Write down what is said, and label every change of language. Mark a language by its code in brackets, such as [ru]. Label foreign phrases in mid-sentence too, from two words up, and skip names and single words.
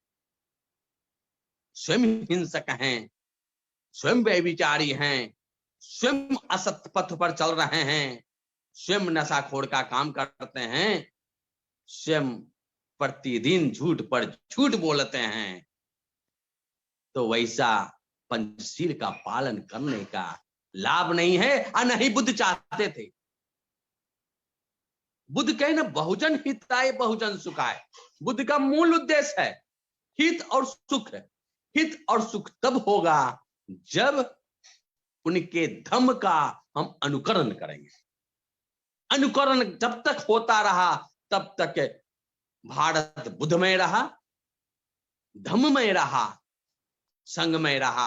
[hi] स्वयं हिंसक हैं, स्वयं व्यभिचारी हैं, स्वयं असत्य पथ पर चल रहे हैं, स्वयं नशाखोर का काम करते हैं, स्वयं प्रतिदिन झूठ पर झूठ बोलते हैं, तो वैसा पंचशील का पालन करने का लाभ नहीं है। और नहीं बुद्ध चाहते थे। बुद्ध कहे ना, [sa] बहुजन हिताय बहुजन सुखाय। [hi] बुद्ध का मूल उद्देश्य है हित और सुख है। हित और सुख तब होगा जब उनके धम्म का हम अनुकरण करेंगे। अनुकरण जब तक होता रहा तब तक भारत बुद्धमय रहा, धम्ममय रहा, संगमय रहा।